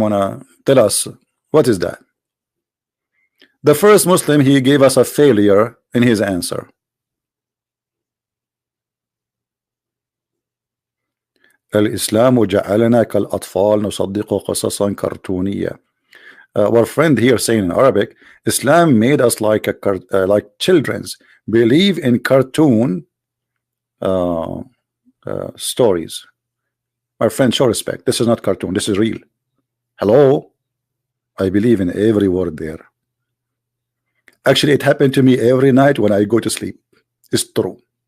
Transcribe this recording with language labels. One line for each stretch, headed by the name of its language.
English: Wanna tell us what is that? The first Muslim, he gave us a failure in his answer.
Arabic: الإسلام جعلنا كالأطفال نصدق قصصا كرتونية.
English: Our friend here saying in Arabic, Islam made us like children's, believe in cartoon stories. My friend, show respect. This is not cartoon. This is real. Hello, I believe in every word there. Actually, it happened to me every night when I go to sleep. It's true.